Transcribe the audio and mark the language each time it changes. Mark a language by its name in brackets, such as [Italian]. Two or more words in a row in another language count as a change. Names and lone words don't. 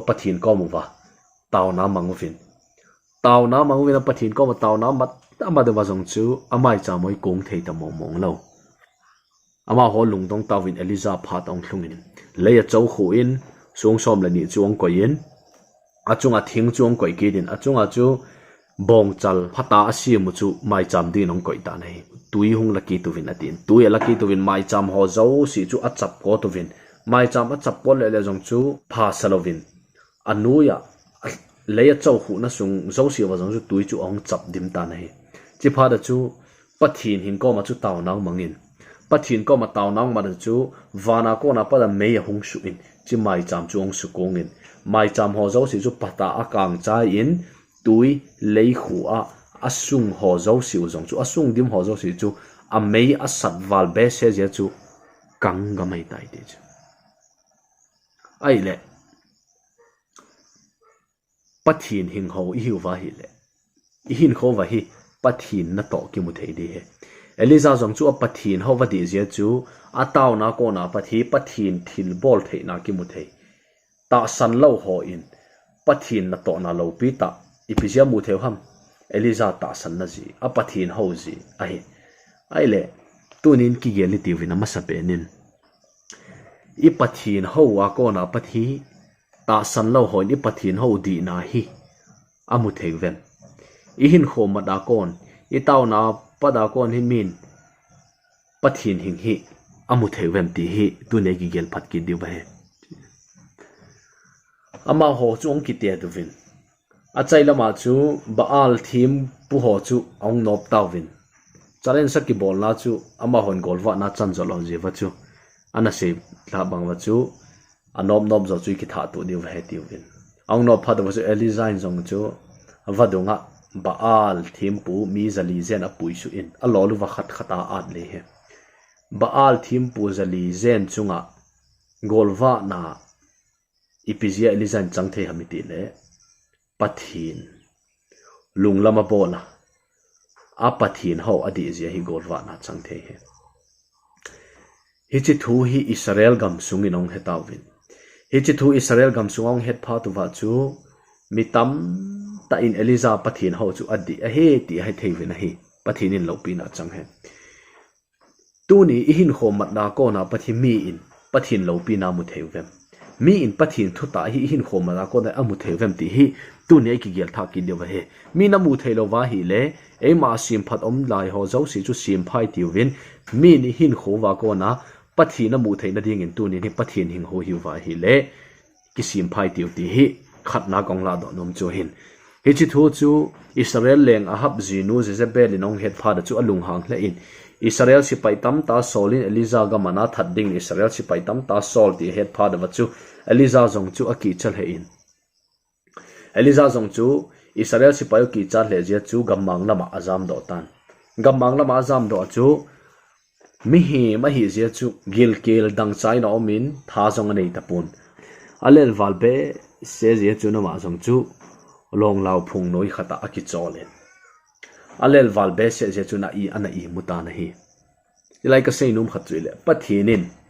[Thado Chin] pathin ko mu wa taw na manguvin a pathin ko ma taw na mat ama de wa jong chu amai cham moi kung thei ta mong mong lo ama ho lungdong tawin Eliza phat ong thlungin leya chau khu in sung som la ni chuang ko in achunga thing chuang koi ki din achunga chu bong chal phata asimu chu mai cham din nong koi ta nei tui hung laki tu vin atin tui laki tu vin mai cham ho zo si chu achap ko tu vin mai cham achap ko le jong chu pha salovin anuya leya chau hu na sung zo si wa jong chu tui chu ong chap dim ta nei chi pha da chu pathin hin ko ma chu taw nang mangin pathin ko ma taw nang ma chu wana ko na pa da mei hung su in chi mai cham chu ong su kongin mai cham ho zo si chu pata akang chai in tui lei khu a asung ho zo siu jong chu asung dim ho zo si chu a mei a sat wal be se je chu kang ga mai tai ti chu ai le pathin hing ho I wa hi le I hin kho wa hi pathin na to ki mu thei di he Eliza jong chu a pathin ho wa di je chu a taw na ko na pathin thil bol thei na ki mu thei ta san lo ho in pathin na to na lo pi ta ipizia mu theu ham Eliza ta san na ji a pathin ho ji ai le tunin ki geli ti vina masape nin I pathin ho wa ko na pathi ta san lo ho ni pathin ho di na hi amu thei ven I hin kho ma da kon I taw na pa da kon hin min pathin hing hi amu thei ven ti hi tu ne gi gel phat ki di ba he ama ho chu ong ki te du vin a chai lama chu baal thim pu ho chu ong nop taw vin chalen sak ki bol na chu ama hon gol wa na chan jol je wa chu ana se la bang wa chu anom nom zo chu ki tha tu ni wa he ti vin ong nop pha da wa chu elizain jong chu vadunga baal thim pu mi zali zen a pui su in a lo lu wa khat khata at le he baal thim pu zali zen chunga golwa na ipizia elizain chang the hamiti le pathin lunglama bola a pathin ho adi zia hi golwa na chang the he hi chi thu hi Israel gam sungin ong hetawin hi chi thu Israel gam sungong het pha tu wa chu mitam ta in Eliza pathin ho chu adi a he ti hai theivin a hi pathin in lopina chang he tu ni i hin khomat na ko na pathi mi in pathin lopina mu theivem mi in pathin thu ta hi hin khomat na ko na amu theivem ti hi tu ni ki gel tha ki dewa he mi na mu theilo wa hi le e ma sim phat om lai ho zo si chu sim phai ti win mi ni hin kho wa ko na pathin na mu theina ding in tu ni ni pathin hing ho hi wa hi le ki sim phai ti ti hi khat na kong la do nom chu hin hi chi thu chu Israel leng ahab zinu Jezebel inong het pha da chu alung hang hle in Israel si pai tam ta solin Eliza ga mana that ding Israel si pai tam ta sol ti het pha da chu Eliza jong chu aki chal he in Eliza jong chu Israel si pai ki chal le je chu gamang lama azam do tan gamang lama azam do chu mi hi je chu gil kel dang chai no min tha jong nei tapun alel valbe se je chu na ma jong chu long lau phung noi khata aki cholen alel valbe se je chu na i ana i muta na hi ilai ka sei num khat chuile pathinin